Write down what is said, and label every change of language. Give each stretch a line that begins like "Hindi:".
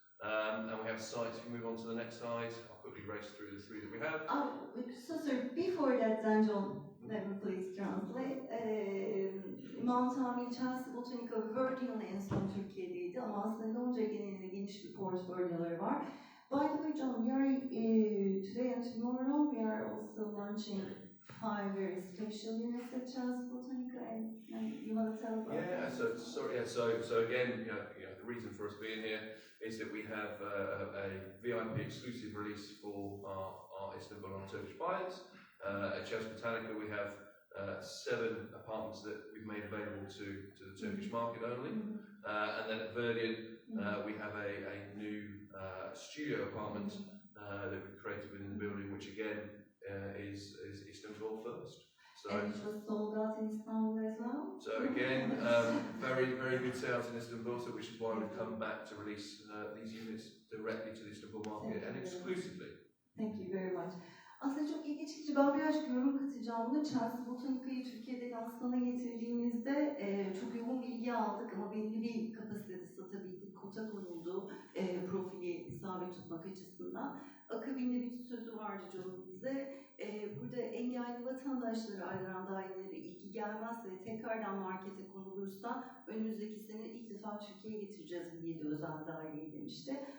English: And we have sites, if we move on to the next slide, I'll quickly race through the 3 that we have. So sir, before that then John, let me please translate.
Turkish: Mountainville, Chelsea Botanica, Verdian en son Türkiye'deydi ama aslında Londra genelinde geniş bir portfolyoları var.
English: By the way John, we are today and tomorrow we are also launching 5 very special units at Chelsea Botanica, and you want to tell about that? So again, the reason for us being here is that we have a VIP exclusive release for our Istanbul and Turkish buyers. At Chelsea Botanica we have 7 apartments that we've made available to the Turkish market only, and then at Verdian we have a new studio apartment that we created within the building, which again is Istanbul first. So, and it was sold out in Istanbul as well? So again, very good sales in Istanbul, so which is why we've come back to release these units directly to the Istanbul market and exclusively. Thank you very much.
Turkish: Aslında çok ilginç ki ben birazcık yorum katacağım buna. Chelsea Botanica'yı Türkiye'de lansmana getirdiğimizde çok yoğun bilgi aldık ama belli bir kapasitede satabildik. Kota konuldu profili sabit tutmak açısından. Akabinde bir sözü vardı John'un bize. Burada engelli vatandaşlara ayrılan dairelere ilgi gelmezse ve tekrardan markete konulursa önümüzdeki sene ilk defa Türkiye'ye getireceğiz diye de özel daireyi demişti.